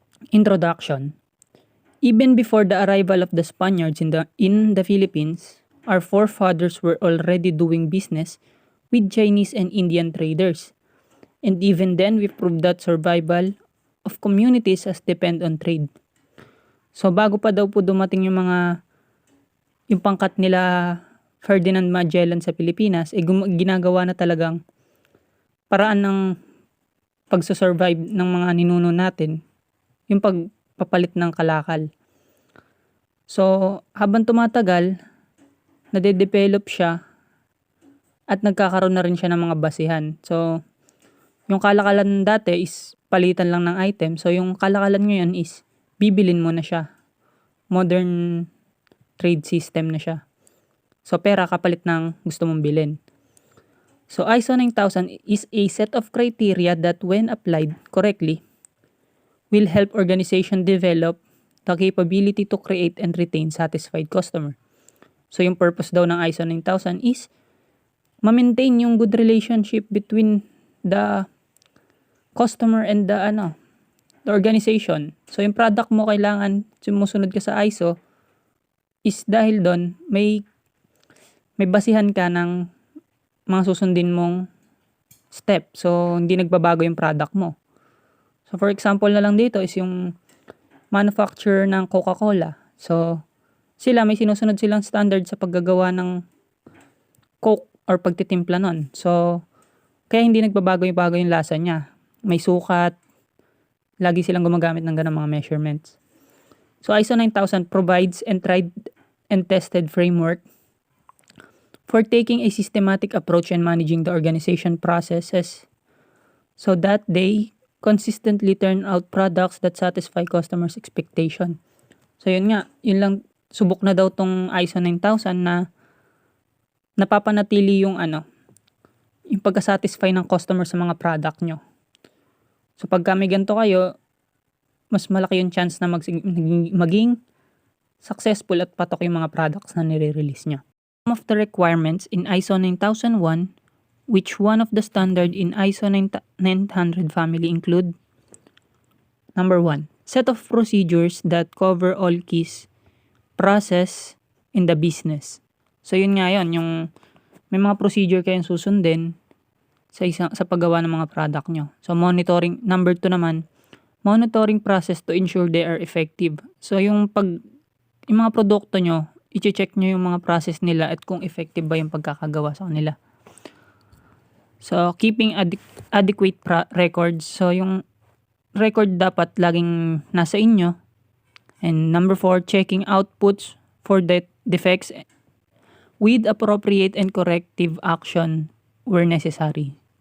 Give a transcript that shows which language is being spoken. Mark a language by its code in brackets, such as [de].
[en] Introduction. Even before the arrival of the Spaniards in the Philippines, our forefathers were already doing business with Chinese and Indian traders. And even then, we proved that survival of communities as depend on trade. [tl] So bago pa daw po dumating yung pangkat nila Ferdinand Magellan sa Pilipinas, ginagawa na talagang paraan ng pagsusurvive ng mga ninuno natin, yung pagpapalit ng kalakal. So habang tumatagal, nade-develop siya at nagkakaroon na rin siya ng mga basihan. So yung kalakalan dati is palitan lang ng item. So yung kalakalan ngayon is bibilin mo na siya. Modern trade system na siya. So pera kapalit ng gusto mong bilhin. [en] So ISO 9000 is a set of criteria that when applied correctly will help organization develop the capability to create and retain satisfied customer. [tl] So yung purpose daw ng ISO 9000 is ma-maintain yung [en] good relationship between the customer and the organization. [tl] So yung product mo kailangan sumusunod ka sa ISO is dahil doon may basihan ka ng mga susundin mong step. So hindi nagbabago yung product mo. So for example na lang dito is yung manufacturer ng Coca-Cola. So sila may sinusunod silang standard sa paggagawa ng Coke or pagtitimpla nun. So kaya hindi nagbabago yung lasa niya. May sukat, lagi silang gumagamit ng ganang mga measurements. [en] So ISO 9000 provides and tried and tested framework for taking a systematic approach and managing the organization processes so that they consistently turn out products that satisfy customers' expectation. [tl] So yun nga, yun lang, subok na daw tong ISO 9000 na napapanatili yung pagka-satisfy ng customer sa mga product nyo. So pagka may ganito kayo, mas malaki yung chance na maging successful at patok yung mga products na nire-release nyo. [en] Some of the requirements in ISO 9001, which one of the standard in ISO 900 family include: number 1, set of procedures that cover all keys process in the business. [tl] So yun nga yun, yung may mga procedure kayong susundin sa paggawa ng mga product nyo. [en] So monitoring, number 2 naman, monitoring process to ensure they are effective. [tl] So yung mga produkto nyo, i-check nyo yung mga process nila at kung effective ba yung pagkakagawa sa kanila. [en] So keeping adequate records. [tl] So yung record dapat laging nasa inyo. [en] And number 4, checking outputs for defects with appropriate and corrective action where necessary.